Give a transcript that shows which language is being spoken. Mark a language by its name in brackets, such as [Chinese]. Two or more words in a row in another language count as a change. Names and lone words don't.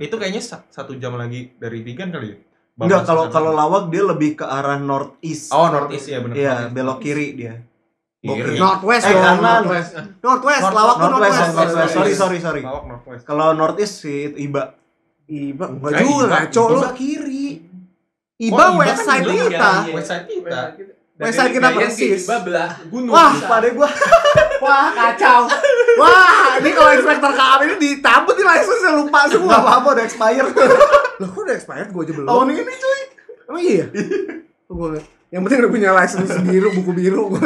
[Indonesian] Itu kayaknya 1 jam lagi dari Vigan kali ya? enggak, kalau Lawak dia lebih ke arah northeast. Oh, northeast ya benar. Iya, belok kiri dia. Kiri. Northwest kanan. Northwest, Lawak tuh Northwest. Sorry. Lawak northwest. Kalau northeast sih Iba. Iba enggak juga, ngaco lu. Iba kiri. Iba Oh, [English] west side [Indonesian] kan kita. [English] West side [Indonesian] kita. [English] West side [Indonesian] kita persis. Iba belah gunung. Wah, Pada gua Wah, kacau. Wah, ini kalau inspektor KAM ini dicabut nih license-nya, lupa enggak semua. apa-apa udah expired. Loh, kok udah expired? Gua aja belum. Tahun ini cuy. Emang iya? Yang penting udah punya license biru, buku biru gue.